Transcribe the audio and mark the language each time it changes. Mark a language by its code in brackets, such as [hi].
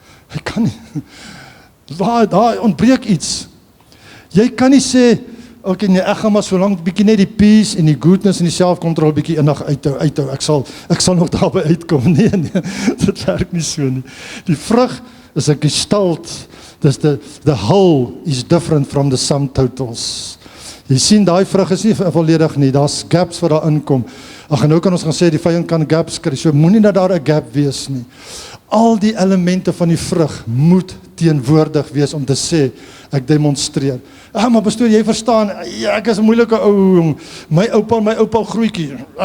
[af] Jy kan nie. Daar ontbreek iets. Jy kan nie sê, okay, nee, ek gaan maar so lank bietjie net die peace en die goodness en die selfcontrol bietjie innig uithou. Ek sal nog daarby uitkom. Nee, dit werk nie so nie. Die vrug is 'n gestalt. [en] Dis the whole is different from the sum totals. [af] Jy sien, daai vrug is nie volledig nie. Daar's gaps wat daar inkom. Ag, en nou kan ons gaan sê die vyand kan gaps kry. So moenie dat daar 'n gap wees nie. Al die elemente van die vrug moet teenwoordig wees om te sê ek demonstreer. Maar pastoor, jy verstaan, ek is 'n moeilike ou jong. My oupa grootjie.